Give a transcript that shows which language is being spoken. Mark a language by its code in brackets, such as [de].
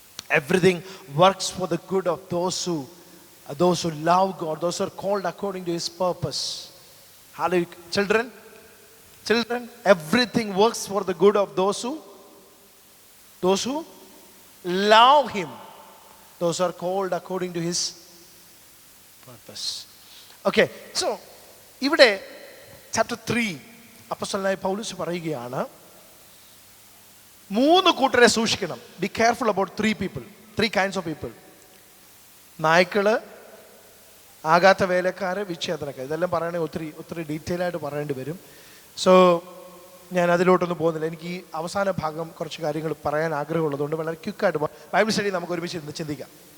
[en] Everything works for the good of those who love God, those who are called according to His purpose. Hallelujah. Children, everything works for the good of those who love Him, those who are called according to His purpose. Okay, so [ml] ഇവിടെ chapter 3 അപ്പോസ്തലനായ പൗലോസ് പറയുകയാണ്, 3 കൂട്ടരെ സൂക്ഷിക്കണം. [en] Be careful about 3 kinds of people. [ml] നായ്ക്കള്, ആകാത്ത വേലക്കാര്, വിച്ഛേദനക്കാർ. ഇതെല്ലാം പറയണമെങ്കിൽ ഒത്തിരി detail ആയിട്ട് പറയേണ്ടി വരും. സോ ഞാൻ അതിലോട്ടൊന്നും പോകുന്നില്ല. എനിക്ക് ഈ അവസാന ഭാഗം കുറച്ച് കാര്യങ്ങൾ പറയാൻ ആഗ്രഹമുള്ളതുകൊണ്ട് വളരെ ക്വിക്കായിട്ട് ബൈബിൾ സ്റ്റഡി നമുക്ക് ഒരുമിച്ച് ഇരുന്ന് ചിന്തിക്കാം.